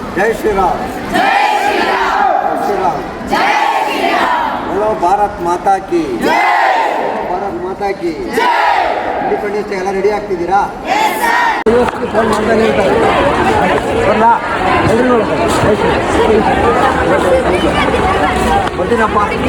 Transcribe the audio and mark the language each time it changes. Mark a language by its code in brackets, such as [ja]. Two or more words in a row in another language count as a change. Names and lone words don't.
[hi] जय श्री राम, जय श्री राम, जय श्री राम। बोलो भारत माता की जय, भारत माता की जय। [en] Independence Day [kn] ಎಲ್ಲ ರೆಡಿ ಆಗ್ತಿದ್ದೀರಾ? ಫೋನ್ ಮಾಡ್ತಾನೆ ಇರ್ತಾರೆ ಬರ್ತೀನಪ್ಪ.